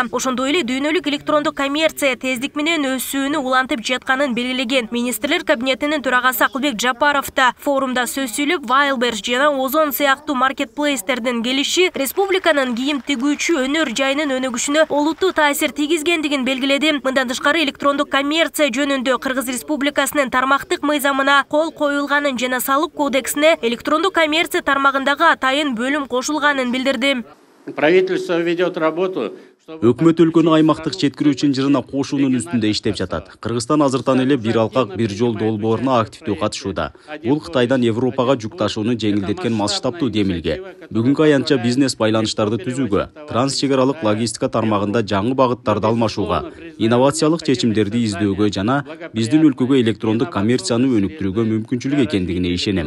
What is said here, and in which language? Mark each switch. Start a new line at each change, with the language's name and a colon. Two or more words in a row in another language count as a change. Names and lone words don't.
Kyrgyz: Ошондой эле дүйнөлүк электрондук коммерция тездик менен өсүүнү улантып жатканын белгилеген Министрлер кабинетинин төрагасы Акылбек Жапаров да форумда сөз сүйлөп, Wildberries жана Озон сыяктуу маркетплейстердин келиши республиканын кийим тигүүчү өнөр жайынын өнүгүшүнө олуттуу таасир тийгизгендигин белгиледи. Мындан тышкары электрондук коммерция жөнүндө Кыргыз Республикасынын тармактык мыйзамына кол коюлганын жана салык кодексине электрондук коммерция тармагындагы атайын бөлүм кошулганын билдирди.
Russian: Правительство ведет работу.
Kyrgyz: Өкмөт өлкөнү аймактык жеткирүүчү жырына кошуунун үстүндө иштеп жатат. Кыргызстан азыртан эле бир алкак бир жол долбооруна активдүү катышууда. Бул Кытайдан Европага жүк ташууну жеңилдеткен масштабтуу демилге. Бүгүнкү аянтча бизнес байланыштарды түзүүгө, транс чек аралык логистика тармагында жаңы багыттарды алмашууга, инновациялык чечимдерди издөөгө жана биздин өлкөгө электрондук коммерцияны өнүктүрүүгө мүмкүнчүлүк экендигине ишенем.